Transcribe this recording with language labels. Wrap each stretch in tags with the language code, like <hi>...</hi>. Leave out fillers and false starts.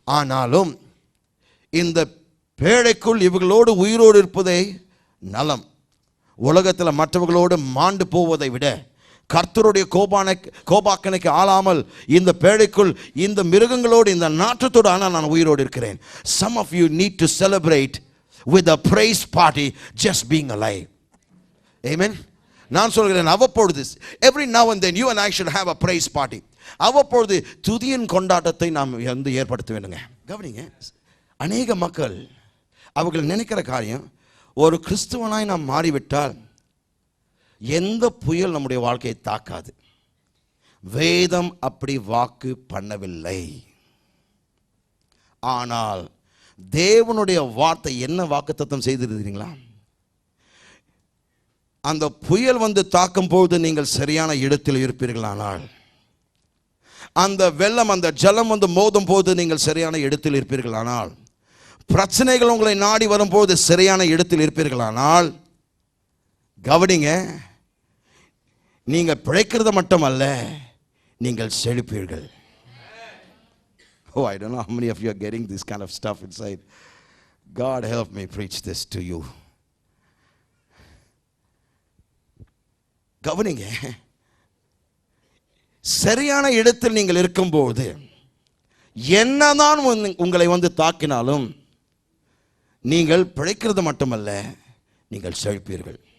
<ta>ஆனாலும் இந்த பேழைக்குள் இவர்களோடு உயிரோடு இருப்பதே நலம். உலகத்தில் மற்றவர்களோடு மாண்டு போவதை விட கர்த்தருடைய கோபாக்கனைக்கு ஆளாமல் இந்த பேழைக்குள் இந்த மிருகங்களோடு இந்த நாற்றத்தோடு ஆனால் நான் உயிரோடு இருக்கிறேன்.</ta> <en>Some of you need to celebrate with a praise party just being alive. Amen.</en> <ta>நான் சொல்கிறேன், அவ்வப்பொழுது</ta> <en>every now and then you and I should have a praise party.</en> <ta>அவ்வப்பொழுது துதியின் கொண்டாட்டத்தை நாம் ஏற்படுத்த வேண்டுங்க. கவனிங்க, அநேக மக்கள் அவர்கள் நினைக்கிற காரியம், ஒரு கிறிஸ்துவனாய் நாம் மாறிவிட்டால் எந்த புயல் நம்முடைய வாழ்க்கையை தாக்காது. வேதம் அப்படி வாக்கு பண்ணவில்லை. ஆனால் தேவனுடைய வார்த்தை என்ன வாக்குத்தத்தம் செய்திருக்கிறீங்களா? அந்த புயல் தாக்கும் போது நீங்கள் சரியான இடத்தில் இருப்பீர்களானால், அந்த வெள்ளம் அந்த ஜலம் மோதும் போது நீங்கள் சரியான இடத்தில் இருப்பீர்களானால், பிரச்சனைகள் உங்களை நாடி வரும்போது சரியான இடத்தில் இருப்பீர்களானால், கவனிங்க, நீங்கள் பிழைக்கிறது மட்டுமல்ல, நீங்கள் செழிப்பீர்கள்.</ta> <en>Oh, I don't know how many of you are getting this kind of stuff inside. God help me preach this to you.</en> <ta>கவனிங்க, சரியான இடத்தில் நீங்கள் இருக்கும்போது என்னதான் உங்களை தாக்கினாலும் நீங்கள் பிழைக்கிறது மட்டுமல்ல, நீங்கள் செழிப்பீர்கள்.</ta>